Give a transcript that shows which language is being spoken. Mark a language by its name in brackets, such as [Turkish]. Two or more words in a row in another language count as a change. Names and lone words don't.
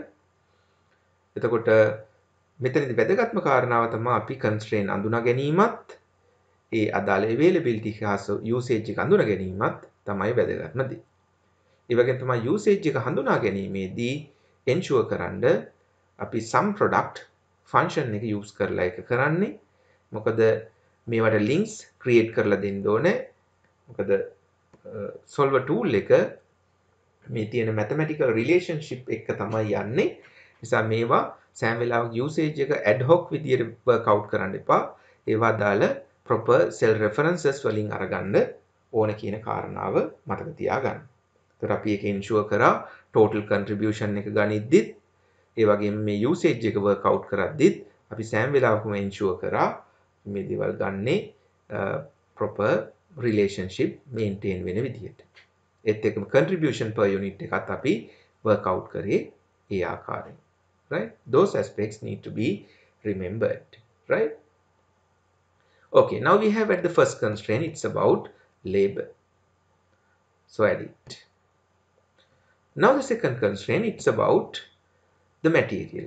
[Sinhala] එතකොට මෙතනදී වැදගත්ම කාරණාව තමයි අපි constraint අඳුනා ගැනීමත් ඒ අදාළ availability හා usage එක අඳුනා ගැනීමත් තමයි වැදගත්ම දේ. ඒ වගේම තමයි usage එක හඳුනා ගැනීමේදී ensure කරන්න අපි [English] some product function [Sinhala] එක use කරලා එක කරන්නේ. මොකද මේවට [English] links create [Sinhala] කරලා දෙන්න ඕනේ. මොකද [English] solver tool [Sinhala] එක මේ තියෙන [English] mathematical relationship [Sinhala] එක තමයි යන්නේ. නිසා මේවා සෑම වෙලාවක usage එක [English] ad hoc [Sinhala] විදියට [English] work out [Sinhala] කරන්න එපා. ඒවා දාල [English] proper cell references [Sinhala] වලින් අරගන්න ඕන කියන කාරණාව මතක තියාගන්න. එතකොට අපි ඒක ensure කරා [English] total contribution [Sinhala] එක ගනිද්දිත් ඒ වගේම මේ usage එක [English] work out [Sinhala] කරද්දිත් අපි සෑම වෙලාවකම ensure කරා මේ දේවල් ගන්නේ [English] proper relationship maintain [Sinhala] වෙන විදියට. ඒත් එක්කම [English] contribution per unit [Sinhala] එකත් අපි [English] work out [Sinhala] කරේ ඒ ආකාරයෙන්. [English] right? Those aspects need to be remembered. right? Okay, now we have at the first constraint, it's about labor. So add it. Now the second constraint, it's about the material.